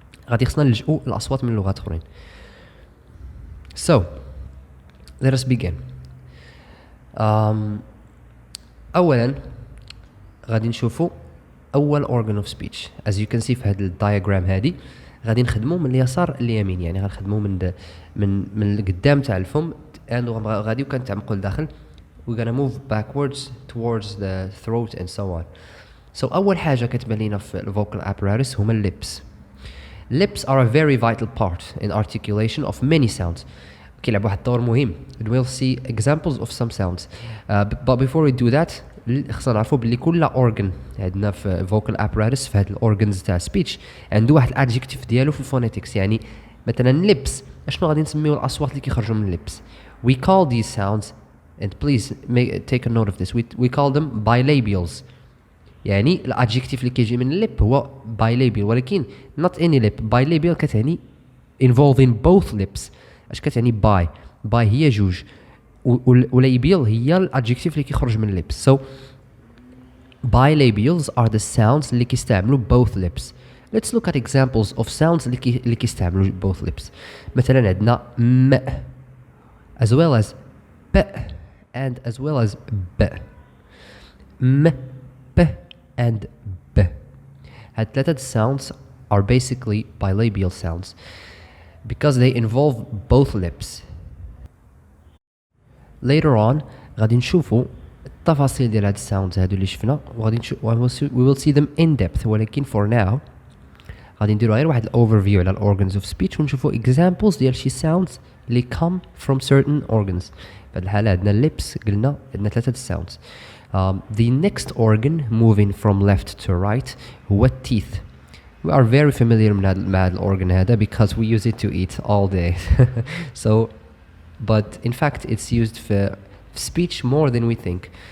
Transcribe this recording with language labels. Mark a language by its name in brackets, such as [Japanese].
[Arabic] غادي خصنا نلجؤوا الاصوات من لغات اخرين. [English] So let us begin. [Arabic] اولا غادي نشوفوا اول [English] organ of speech as you can see [Arabic] في هاد الدايجرام هادي غادي نخدموا من اليسار لليمين. يعني غنخدموا من القدام تاع الفم غادي وكنتعمقوا لداخل [English] we're gonna move backwards towards the throat and so on. [Arabic] So أول حاجة كتبان لينا في ال [English] vocal apparatus [Arabic] هما الليبس. [English] Lips are a very vital part in articulation of many sounds. [Arabic] كيلعب واحد الدور مهم. [English] We'll see examples of some sounds. But before we do that [Arabic] خصنا نعرفوا بلي كل organ عندنا في [English] vocal apparatus [Arabic] في هاد الorgans تاع speech عنده واحد الادجكتيف ديالو في الفونيتكس. يعني مثلا lips اشنو غادي نسميو الاصوات اللي كيخرجوا من lips. [English] We call these sounds and please take a note of this we call them bilabials. [Arabic] يعني الادجكتيف اللي كيجي من اللب هو bilabial ولكن [English] not any lip. bilabial [Arabic] كتعني [English] involving both lips. [Arabic] اش كتعني by هي جوج ولابيال هي الادجكتيف اللي كيخرج من اللبس. [English] So bilabials are the sounds [Arabic] اللي كيستعملوا [English] both lips. Let's look at examples of sounds [Arabic] اللي كيستعملوا [English] both lips. [Arabic] مثلا عندنا م [English] as well as ب and as well as ب. [Arabic] م ب [English] and [Arabic] ب. هاد ثلاثة sounds [English] are basically bilabial sounds because they involve both lips. Later on [Arabic] غادي نشوفوا التفاصيل ديال هاد الساوندز هادو اللي شفنا وغادي [English] we will see them in depth [Arabic] ولكن [English] for now [Arabic] غادي نديروا غير واحد الاوفرفيو على الاورجنز اوف سبيتش ونشوفوا examples ديال شي sounds اللي [English] come from certain organs. [Arabic] في هاد الحالة عندنا lips قلنا عندنا ثلاثة sounds. [English] The next organ moving from left to right [Arabic] هو [English] teeth. We are very familiar [Arabic] مع هاد [English] الorgan هذا because we use it to eat all day. So but in fact it's used for speech more than we think.